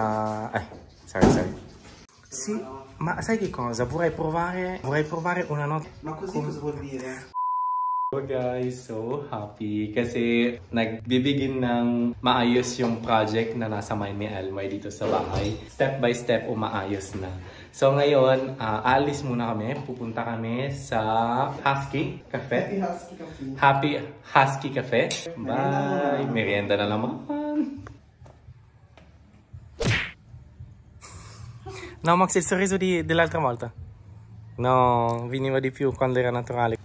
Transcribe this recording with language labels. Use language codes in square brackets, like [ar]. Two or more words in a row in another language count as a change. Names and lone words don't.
[en] Ay, sorry. [it] Sì, ma sai che cosa? Vorrei provare una notte. Ma così cosa vuol dire? [en] So guys, so happy [tl] kasi nagbibigin ng maayos yung project na nasa mind ni Elmer dito sa bahay. [en] Step by step [tl] umaayos na. So ngayon, alis muna kami. Pupunta kami sa Husky Cafe. Happy Husky Cafe. Bye! Merienda na naman. [it] No, Max, il sorriso dell'altra volta. No, veniva di più quando era naturale.